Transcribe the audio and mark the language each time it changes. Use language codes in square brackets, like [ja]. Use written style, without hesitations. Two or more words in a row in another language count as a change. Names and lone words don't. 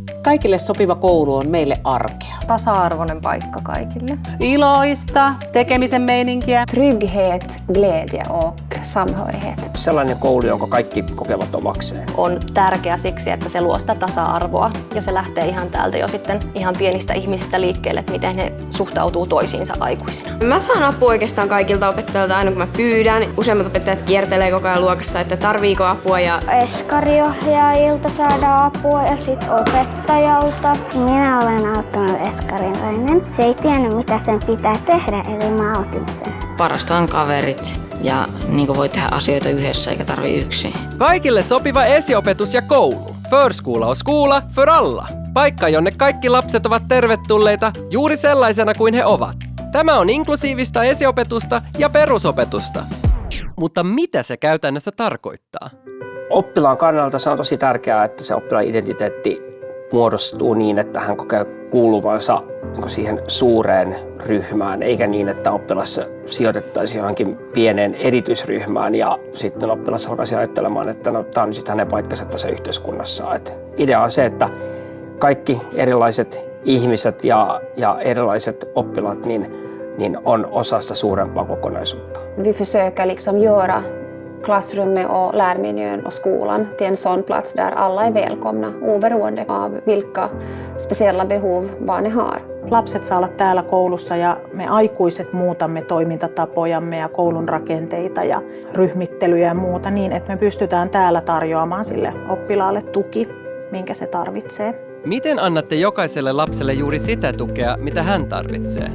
[fi] Kaikille sopiva koulu on meille arkea. Tasa-arvoinen paikka kaikille. Iloista, tekemisen meininkiä. [sv] Trygghet, glädje och samhörighet. [fi] Sellainen koulu, jonka kaikki kokevat omakseen. On tärkeä siksi, että se luo sitä tasa-arvoa ja se lähtee ihan täältä jo sitten ihan pienistä ihmisistä liikkeelle, että miten he suhtautuu toisiinsa aikuisina. Mä saan apua oikeastaan kaikilta opettajilta aina kun mä pyydän. Useimmat opettajat kiertelee koko ajan luokassa, että tarviiko apua. Eskariohjaajilta saadaan apua ja sit opettajalta. Minä olen auttanut eskarilainen. Se ei tiennyt mitä sen pitää tehdä, eli mä autin sen. Parasta on kaverit ja niin voi tehdä asioita yhdessä eikä tarvi yksin. Kaikille sopiva esiopetus ja koulu. [sv] Förskola och skola för alla. [fi] Paikka, jonne kaikki lapset ovat tervetulleita juuri sellaisena kuin he ovat. Tämä on inklusiivista esiopetusta ja perusopetusta. Mutta mitä se käytännössä tarkoittaa? Oppilaan kannalta se on tosi tärkeää, että se oppilaan identiteetti muodostuu niin, että hän kokee kuuluvansa siihen suureen ryhmään, eikä niin, että oppilas sijoitettaisiin johonkin pieneen erityisryhmään ja sitten oppilas alkaisi ajattelemaan, että no, tämä on sitten hänen paikkansa tässä yhteiskunnassa. Et idea on se, että kaikki erilaiset ihmiset ja erilaiset oppilaat niin on osa sitä suurempaa kokonaisuutta. [sv] Vi försöker liksom göra klassrummet och lärmiljön och skolan till en sån plats där alla är välkomna oberoende av vilka speciella behov barnen har. [fi] Lapset saa olla täällä koulussa ja me aikuiset muutamme toimintatapojamme ja koulun rakenteita ja ryhmittelyjä ja muuta niin, että me pystytään täällä tarjoamaan sille oppilaalle tuki, minkä se tarvitsee. Miten annatte jokaiselle lapselle juuri sitä tukea, mitä hän tarvitsee?